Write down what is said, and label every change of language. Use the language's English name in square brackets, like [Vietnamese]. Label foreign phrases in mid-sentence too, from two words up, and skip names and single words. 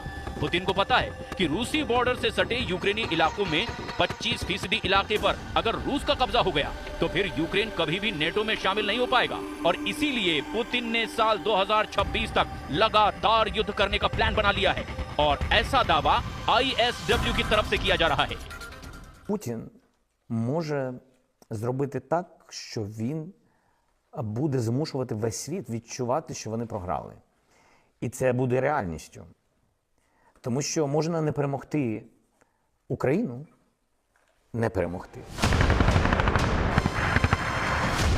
[Hindi] पुतिन को पता है कि रूसी बॉर्डर से सटे यूक्रेनी इलाकों में 25% इलाके पर अगर रूस का कब्जा हो गया तो फिर यूक्रेन कभी भी नेटो में शामिल नहीं हो पाएगा, और इसीलिए पुतिन ने साल 2026 तक लगातार युद्ध करने का प्लान बना लिया है। और ऐसा दावा ISW की तरफ से किया जा रहा है। [Ukrainian] Путін може зробити так, що він буде змушувати весь світ відчувати, що вони програли. І це буде реальністю. Тому що можна не перемогти Україну, не перемогти.